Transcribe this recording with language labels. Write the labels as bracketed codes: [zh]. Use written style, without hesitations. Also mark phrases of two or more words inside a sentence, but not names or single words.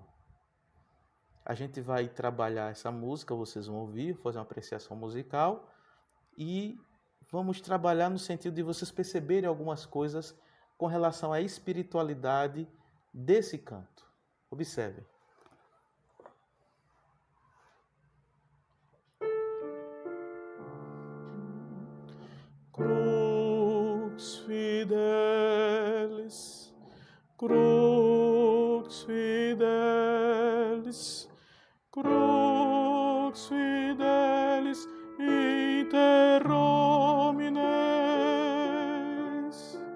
[pt] A gente vai trabalhar essa música, vocês vão ouvir, fazer uma apreciação musical e vamos trabalhar no sentido de vocês perceberem algumas coisas com relação à espiritualidade desse canto. Observem. [la] Crux fidelis, crux fidelis, crux fidelis inter homines,